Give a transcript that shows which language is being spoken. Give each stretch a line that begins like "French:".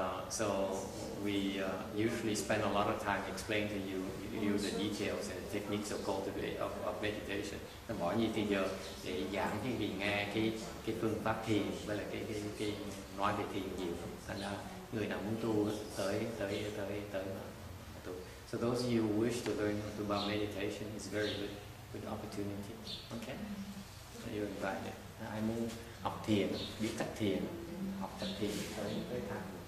English: So we usually spend a lot of time explaining to you the details and the techniques of meditation.
Vietnamese: Bỏ nhiều thời giờ để giảng cái vị nghe cái phương pháp thiền với lại cái nói về thiền nhiều. Thành ra người nào muốn tu tới mà tu.
English: So those of you who wish to learn about meditation is very good opportunity. Okay? So you're invited.
Vietnamese: Ai muốn học thiền, biết cách thiền, học cách thiền tới thăm.